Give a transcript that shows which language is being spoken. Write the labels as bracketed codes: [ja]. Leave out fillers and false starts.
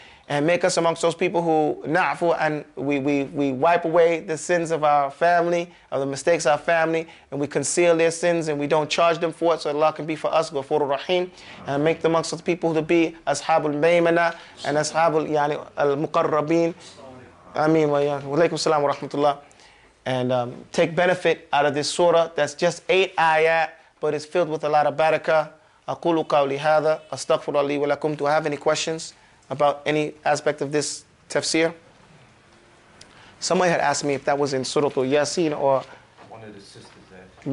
[en] And make us amongst those people who na'fu, and we wipe away the sins of our family, of the mistakes of our family, and we conceal their sins and we don't charge them for it, so Allah can be for us Ghafurur Rahim, and make them amongst those people to be Ashabul Maymana and Ashabul al-Muqarrabeen. Ameen wa alaykum salam wa rahmatullah. And take benefit out of this surah that's just 8 ayat, but it's filled with a lot of barakah. [ar] أقول قولي هذا أستغفر الله لي ولكم. [en] Do I have any questions about any aspect of this tafsir? Somebody had asked me if that was in Surah Al Yasin or... One of the sisters there.